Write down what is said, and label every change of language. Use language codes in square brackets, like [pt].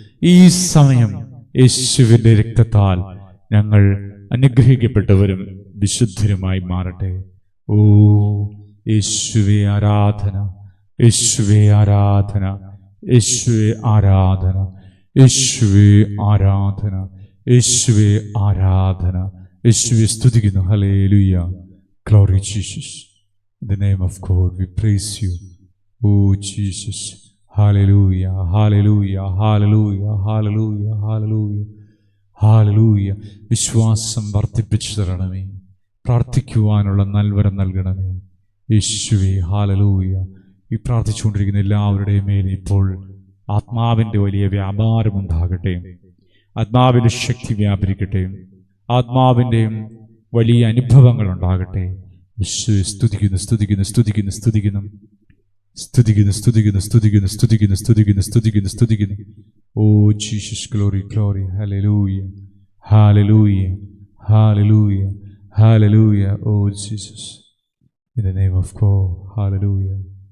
[ml] ഈ സമയം യേശുവിന്റെ രക്തത്താൽ ഞങ്ങൾ അനുഗ്രഹിക്കപ്പെട്ടവരും വിശുദ്ധരുമായി മാറട്ടെ. ഓ യേശുവേ ആരാധന, യേശുവേ ആരാധന, യേശുവേ ആരാധന, യേശുവേ ആരാധന, യേശുവേ ആരാധന. യേശുവേ സ്തുതിക്കുന്നു. Hallelujah. [en] Glory Jesus. In the name of God we praise you. Oh Jesus. Hallelujah. Hallelujah. Hallelujah. Hallelujah. Hallelujah. Hallelujah. [ml] വിശ്വാസം വർദ്ധിപ്പിച്ചു തരണമേ. പ്രാർത്ഥിക്കുവാനുള്ള നൽവരം നൽകണമേ. യേശുവേ ഹല്ലേലൂയ. ഈ പ്രാർത്ഥിച്ചുകൊണ്ടിരിക്കുന്ന എല്ലാവരുടെയും മേൽ ഇപ്പോൾ ആത്മാവിൻ്റെ വലിയ വ്യാപാരമുണ്ടാകട്ടെ. ആത്മാവിൻ്റെ ശക്തി വ്യാപരിക്കട്ടെ. ആത്മാവിൻ്റെയും വലിയ അനുഭവങ്ങൾ ഉണ്ടാകട്ടെ. യേശുവേ സ്തുതിക്കുന്നു, സ്തുതിക്കുന്നു, സ്തുതിക്കുന്നു, സ്തുതിക്കുന്നു, സ്തുതിക്കുന്നു, സ്തുതിക്കുന്നു, സ്തുതിക്കുന്നു, സ്തുതിക്കുന്നു, സ്തുതിക്കുന്നു, സ്തുതിക്കുന്നു, സ്തുതിക്കുന്നു. [en] Oh Jesus, glory, glory. Hallelujah, hallelujah, hallelujah, hallelujah. Oh Jesus, in the name of God, hallelujah.